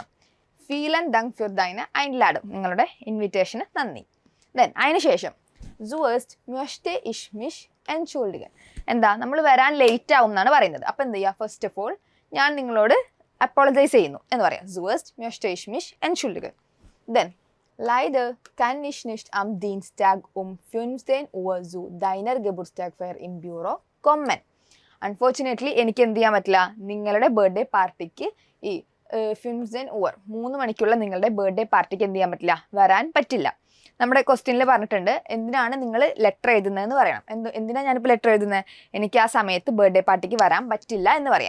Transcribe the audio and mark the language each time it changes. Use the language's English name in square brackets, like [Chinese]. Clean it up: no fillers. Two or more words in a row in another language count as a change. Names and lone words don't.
[German] Vielen Dank für deine Einladung, [Malayalam] നിങ്ങളുടെ ഇൻവിറ്റേഷന് നന്ദി. ദെൻ അതിന് ശേഷം [German] zuerst möchte ich mich entschuldigen, [Malayalam] എന്താ നമ്മൾ വരാൻ ലേറ്റ് ആവും എന്നാണ് പറയുന്നത്. അപ്പോൾ എന്ത് ചെയ്യുക, [English] first of all [Malayalam] ഞാൻ നിങ്ങളോട് അപ്പോളജൈസ് ചെയ്യുന്നു എന്ന് പറയാം. [German] zuerst möchte ich mich entschuldigen. [English] Then, [German] leider kann ich nicht am Dienstag um 15 Uhr zu deiner Geburtstagsfeier im Büro kommen. [English] Unfortunately, [Malayalam] എനിക്ക് എന്ത് ചെയ്യാൻ പറ്റില്ല, നിങ്ങളുടെ [English] birthday party [Malayalam] ഈ 15 Uhr 3 മണിക്കുള്ള നിങ്ങളുടെ [English] birthday party [Malayalam] എന്ത് ചെയ്യാൻ പറ്റില്ല, വരാൻ പറ്റില്ല. നമ്മുടെ ക്വസ്റ്റ്യനിൽ പറഞ്ഞിട്ടുണ്ട് എന്തിനാണ് നിങ്ങൾ ലെറ്റർ എഴുതുന്നതെന്ന് പറയണം. എന്തിനാണ് ഞാനിപ്പോൾ ലെറ്റർ എഴുതുന്നത്, എനിക്ക് ആ സമയത്ത് [English] birthday party [Malayalam] വരാൻ പറ്റില്ല എന്ന് പറയാം.